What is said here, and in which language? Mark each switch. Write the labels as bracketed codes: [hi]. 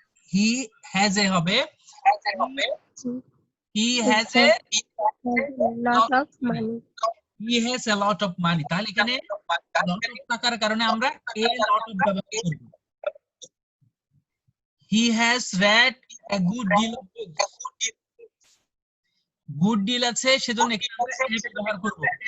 [en] he has a [bn] হবে, [en] He has a Lot of money. He has a lot of money. [bn] তাহলে এখানে lot of থাকার কারণে আমরা [en] a lot of [bn] ব্যবহার করব। [en] he has read a good deal of books. [bn] Good deal আছে সেজন্য এখানে আমরা এ ব্যবহার করব।